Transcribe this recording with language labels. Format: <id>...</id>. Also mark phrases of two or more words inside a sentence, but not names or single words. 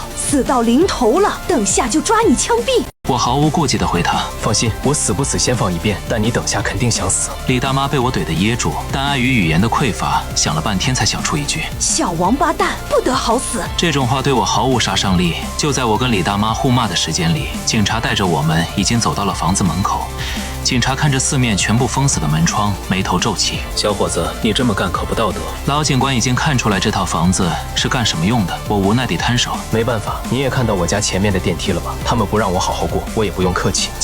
<zh>死到臨頭了，等下就抓你槍斃！我毫無顧忌地回他： 放心，我死不死先放一邊，但你等下肯定想死。李大媽被我怼得噎住，但礙於語言的匱乏，想了半天才想出一句： 小王八蛋，不得好死。這種話對我毫無殺傷力。就在我跟李大媽互罵的時間裡，警察帶着我們已經走到了房子門口。警察看着四面全部封死的门窗，眉头皺起。小伙子，你这么干可不道德。老警官已经看出来这套房子是干什么用的，我无奈地摊手。没办法，你也看到我家前面的电梯了吧？他们不让我好好过，我也不用客气。</zh>